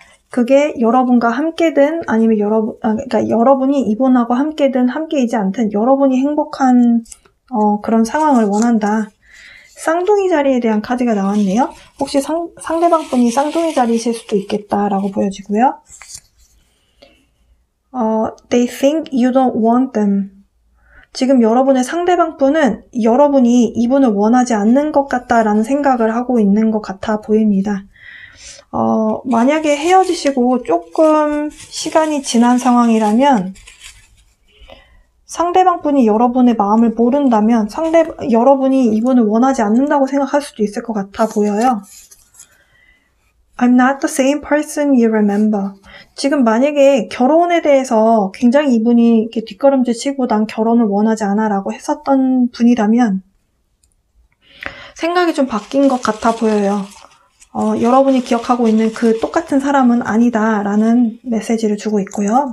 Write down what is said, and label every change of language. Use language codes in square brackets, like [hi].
[ko] 그게 여러분과 함께든 아니면 그러니까 여러분이 이분하고 함께든 함께이지 않든 여러분이 행복한 그런 상황을 원한다. 쌍둥이 자리에 대한 카드가 나왔네요. 혹시 상대방 분이 쌍둥이 자리이실 수도 있겠다라고 보여지고요. [en] They think you don't want them. [ko] 지금 여러분의 상대방 분은 여러분이 이분을 원하지 않는 것 같다라는 생각을 하고 있는 것 같아 보입니다. 만약에 헤어지시고 조금 시간이 지난 상황이라면 상대방 분이 여러분의 마음을 모른다면 여러분이 이분을 원하지 않는다고 생각할 수도 있을 것 같아 보여요. [en] I'm not the same person you remember. [ko] 지금 만약에 결혼에 대해서 굉장히 이분이 이렇게 뒷걸음질 치고 난 결혼을 원하지 않아 라고 했었던 분이라면 생각이 좀 바뀐 것 같아 보여요. 여러분이 기억하고 있는 그 똑같은 사람은 아니다 라는 메시지를 주고 있고요.